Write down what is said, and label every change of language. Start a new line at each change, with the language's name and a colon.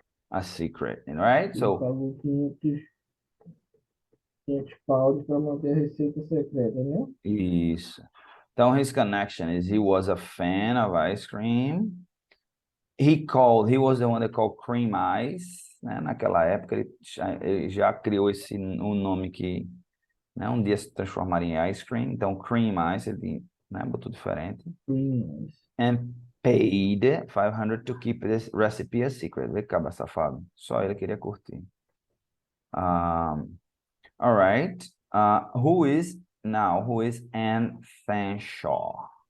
English: A secret, right?
Portuguese: Ele
English: So
Portuguese: pagou 500 pounds para manter a receita secreta, né? isso.
English: Então his connection is he was a fan of ice cream. He was the one that called cream ice, né?
Portuguese: Naquela época ele já criou um nome que, né, um dia se transformaria em ice cream. Então cream ice ele, né, botou diferente.
English: Cream ice. And paid 500 to keep this recipe a secret.
Portuguese: Vê que cabra safado. Só ele queria curtir.
English: All right. Who is Anne Fanshawe?